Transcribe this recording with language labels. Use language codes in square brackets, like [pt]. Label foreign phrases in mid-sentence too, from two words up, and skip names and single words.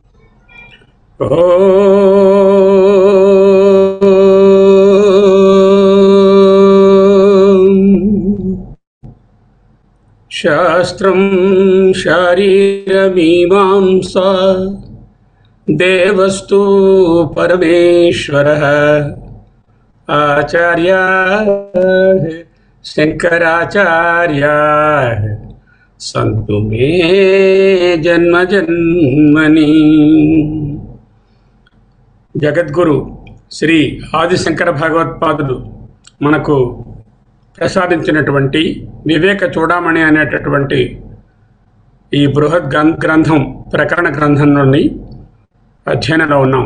[sa] शास्त्रं शारीरमीमांसा देवस्तु परमेश्वरः आचार्याः शंकराचार्याः सन्तु मे जन्म जन्मनि। [te] జగద్గురు శ్రీ ఆదిశంకర భగవత్పాదులు మనకు ప్రసాదించినటువంటి వివేక చూడామణి అనేటటువంటి ఈ బృహత్ గ్రంథం ప్రకరణ గ్రంథంలోని అధ్యయనంలో ఉన్నాం.